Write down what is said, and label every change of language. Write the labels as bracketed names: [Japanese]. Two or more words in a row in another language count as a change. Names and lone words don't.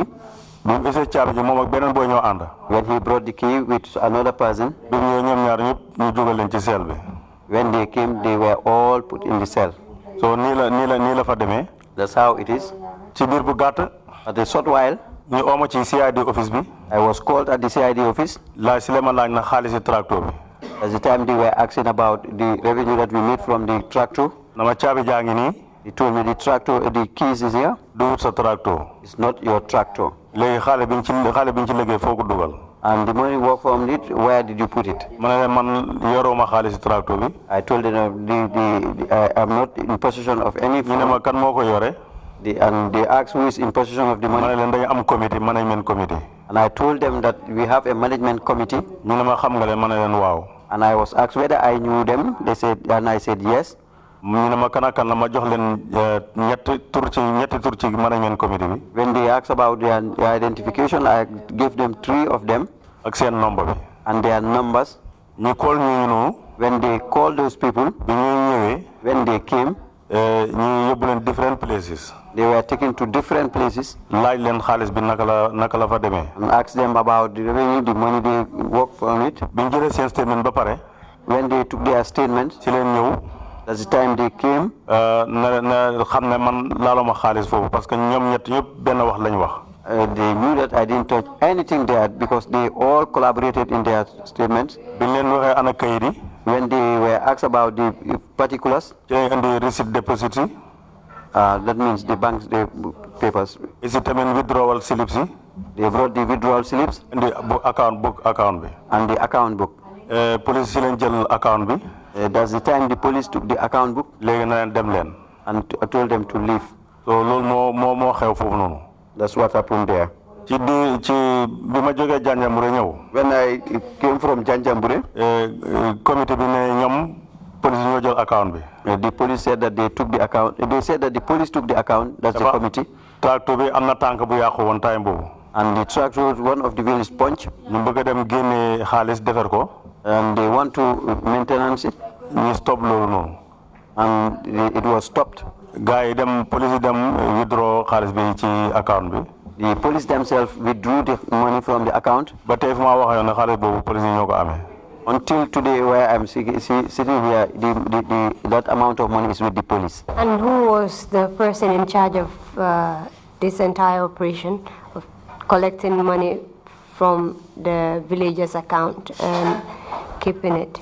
[Wolof] Bi mu isee caabi ji moom ak beneen boy ñoo ànd. [English] When he brought the key with another person. [Wolof] Bi mu ñëwee ñoom ñaar ñëpp ñu jógal leen ci cell bi. [English] When they came, they were all put in the cell. [Wolof] So nii la fa demee. [English] That's how it is. [Wolof] Ci biir bu gàtt. [English] At a short while. [Wolof] ñu oo ma ci [English] CID office [Wolof] bi. [English] I was called at the CID office. [Wolof] Laaj si la ma laaj na xaalisi tractor bi. [English] At the time they were asking about the revenue that we made from the tractor. [Wolof] Nama caabi jaa ngi nii. [English] He told me the keys is here. [Wolof] Du sa tractor. [English] It's not your tractor. [Wolof] Léegi xaale bi ñu ci liggéey foo ko dugal. [English] And the money work from it, where did you put it? [Wolof] Ma ne leen man yoroo ma xaalisi tractor bi. [English] I told them I am not in possession of any. [Wolof] ñu ne ma kan moo ko yore. [English] And they asked who is in possession of the money. [Wolof] Ma ne leen dañu am committee [English] management committee. And I told them that we have a management committee. [Wolof] ñu ne ma xam nga leen ma ne leen waaw. [English] And I was asked whether I knew them. They said, and I said yes. [Wolof] ñu ne ma kan la ma jox leen ñetti tur ci [English] management committee [Wolof] bi. [English] When they asked about their identification, I gave them 3 of them. [Wolof] Ak seen number bi. [English] And their numbers. [Wolof] ñu call ñu noonu. [English] When they called those people. [Wolof] bi ñu ñëwee. [English] When they came. [Wolof] ñu yóbbu leen [English] different places. They were taken to different places. [Wolof] Laaj leen xaalis bi naka la fa demee. [English] And asked them about the revenue, the money they work from it. [Wolof] bi ñu jëlee seen statement ba pare. [English] When they took their statement. [Wolof] ci leen ñëw. [English] That's the time they came. [Wolof] na xam ne man laaluma xaalis foofu [French] parce que [Wolof] ñoom ñett ñëpp benn wax lañ wax. [English] They knew that I didn't touch anything there because they all collaborated in their statements. [Wolof] bi ñu leen waxee ana kayit yi. [English] When they were asked about the particulars. [Wolof] ci lañ indi [English] receipt deposit [Wolof] yi. [English] That means the bank's papers. Is it withdrawal slips? They brought the withdrawal slips. And the account bi. And the account book. [Wolof] Police jël account bi. [English] That's the time the police took the account book. [Wolof] Léegi na leen dem leen. [English] And I told them to leave. [Wolof] So loolu moo xew foofu noonu. [English] That's what happened there. [Wolof] ci bi ma jógee Janjanbureh ñëw. [English] When I came from Janjanbureh. [Wolof] Committee bi ne ñoom police ñoo jël account bi. [English] The police said that they took the account. They said that the police took the account. That's the committee. [Wolof] Tractor bi am na tànk bu yàqu woon time boobu. [English] And the tractor was one of the wheels punch. [Wolof] ñu bëgg a dem génne xaalis defar ko. [English] And they want to maintenance it. [Wolof] ñu stop loolu noonu. [English] And it was stopped. [Wolof] Gars yi police yi dem withdraw xaalis bi ci account bi. [English] The police themselves withdrew the money from the account. [Wolof] Ba tey fu ma waxee yoon ne xaalis boobu police yi ñoo ko amee. [English] Until today, where I'm sitting here, that amount of money is with the police. And who was the person in charge of this entire operation of collecting money from the villagers' account and keeping it?